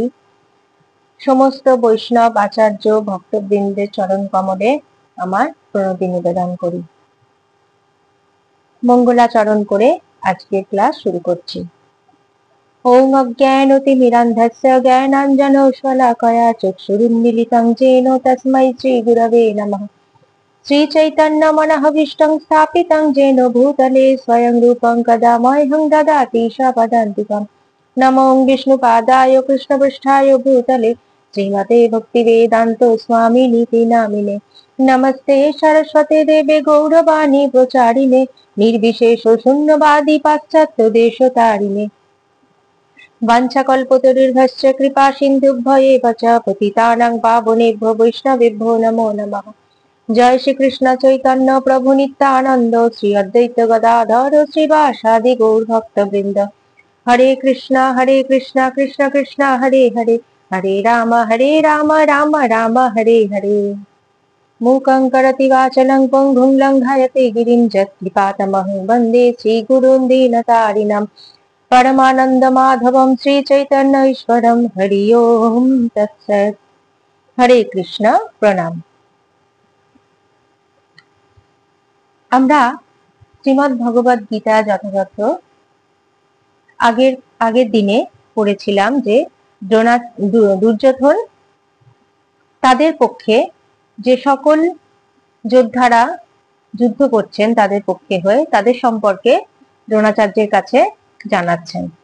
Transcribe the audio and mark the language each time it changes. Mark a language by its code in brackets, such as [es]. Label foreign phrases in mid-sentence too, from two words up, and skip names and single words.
[bn] সমস্ত বৈষ্ণব আচার্য ভক্তবৃন্দের চরণ কমলে আমার প্রণতি নিবেদন করি। মঙ্গলাচরণ করে আজকের ক্লাস শুরু করছি। [sa] ওম অজ্ঞানতিমিরান্ধস্য জ্ঞানাঞ্জনশলাকয়া চক্ষুরুন্মিলিतं येन তস্मै শ্রীগুরবে নমঃ। श्रीचैतन्यमनःभीष्टं स्थापितं येन भूतले स्वयं रूपं कदा मह्यं ददाति स्वपदान्तिकम्। नमो विष्णुपादाय कृष्णपृष्ठाय भूतले श्रीमते भक्तिवेदान्त स्वामिनीति नामिने। नमस्ते सरस्वते देवे गौरवाणी प्रचारिणे निर्विशेष शून्यवादी पाश्चात्य देशतारिणे। वाञ्छाकल्पतरुर्भश्च कृपा सिन्धुभ्येव च पतितानां पावनेभ्यो वैष्णवेभ्यो नमो नमः। जय श्री कृष्ण चैतन्य प्रभु नित्यानंद श्री अद्वैत गदाधर श्रीवासादि गौर भक्त वृंद। हरे कृष्णा कृष्ण कृष्ण हरे हरे, हरे राम राम राम हरे हरे। मूकं करोति वाचालं पङ्गुं लङ्घयते गिरिं यत्कृपातमहं वन्दे श्रीगुरुं दीनतारिणं। परमानन्दमाधवं श्रीचैतन्य ईश्वरं। हरि ओम तत्सत्। हरे कृष्ण। प्रणाम। [bn] আমরা শ্রীমদ্ ভগবদ গীতা যথাযথ আগের দিনে পড়েছিলাম যে দুর্যোধন তাদের পক্ষে যে সকল যোদ্ধারা যুদ্ধ করছেন তাদের পক্ষে হয়ে তাদের সম্পর্কে দ্রোণাচার্যের কাছে জানাচ্ছেন।